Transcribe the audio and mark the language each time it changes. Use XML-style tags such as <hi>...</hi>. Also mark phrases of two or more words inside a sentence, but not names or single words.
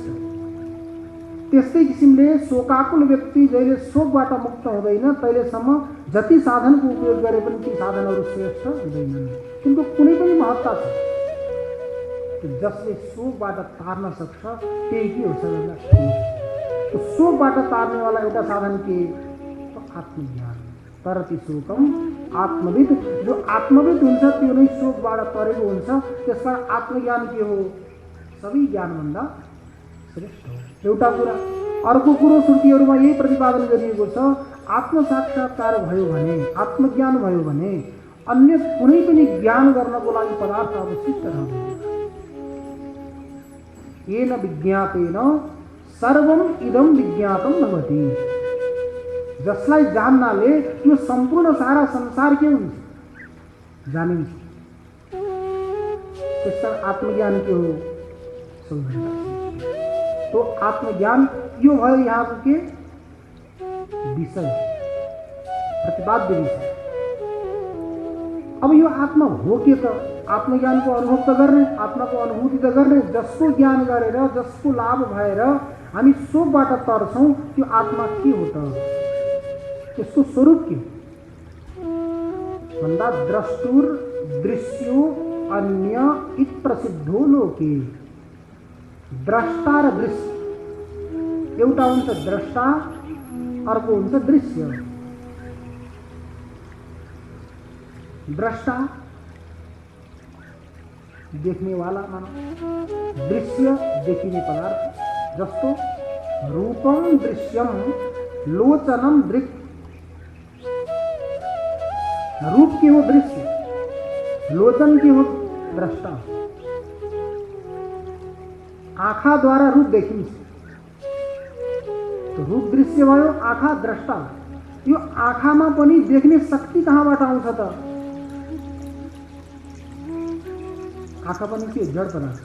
<ne>त्यस्तै किसिमले शोकाकुल व्यक्ति जहिले शोकबाट मुक्त हुँदैन तहिलेसम्म जति साधनको उपयोग गरे पनि ती साधनहरू श्रेष्ठ हुँदैनन्। तिनको कुनै पनि महत्ता छ। जसले शोकबाट तार्न सक्छ त्यही के हो सबैभन्दा ठुलो। तो शोकबाट तार्नेवाला एउटा साधन के, तो आत्मज्ञान।</ne> <sa>तरति शोकम आत्मविद,</sa> <ne>जो आत्मविद हुन्छ त्यो नै शोकबाट तरेको हुन्छ। त्यसकारण आत्मज्ञान के हो, सबै ज्ञानभन्दा श्रेष्ठ हो। एउटा कुरा। अर्को कुरो श्रुतिहरूमा यही प्रतिपादन गरिएको छ, आत्मसाक्षात्कार भयो भने, आत्मज्ञान भयो भने अन्य कुनै पनि ज्ञान गर्नको लागि पदार्थ अवशिष्ट रहँदैन।</ne> <sa>येन विज्ञातेन सर्वम इदम विज्ञातम भवति।</sa> <ne>जसलाई जान्नाले यो सम्पूर्ण सारा संसार के हुन्छ, जानिन्छ। त्यसकारण आत्मज्ञान के हो, सबैभन्दा। तो आत्मज्ञान यो भयो यहाँको के विषय, प्रतिपाद्य विषय। अब यो आत्मा हो के त, आत्मज्ञानको अनुभव त गर्ने, आत्माको अनुभूति त गर्ने। जसको ज्ञान गरेर, जसको लाभ भएर हामी शोकबाट तर्छौँ त्यो आत्मा के हो त, त्यसको स्वरूप के भन्दा</ne> <sa>द्रष्टुर दृश्यो अन्य इत प्रसिद्धो लोके।</sa> <ne>द्रष्टा र दृश्य, एउटा हुन्छ द्रष्टा, अर्को हुन्छ दृश्य। द्रष्टा देख्नेवाला मानव, दृश्य देखिने पदार्थ। जस्तो</ne> <sa>रूपम दृश्यम लोचनम दृक्।</sa> <ne>रूप के हो दृश्य, लोचन के हो द्रष्टा। आँखा द्वारा रूप देखिन्छ, तो रूप दृश्य भयो, आँखा द्रष्टा। यो आँखामा पनि देख्ने शक्ति कहाँबाट आउँछ त, आँखा पनि के जड पदार्थ।</ne>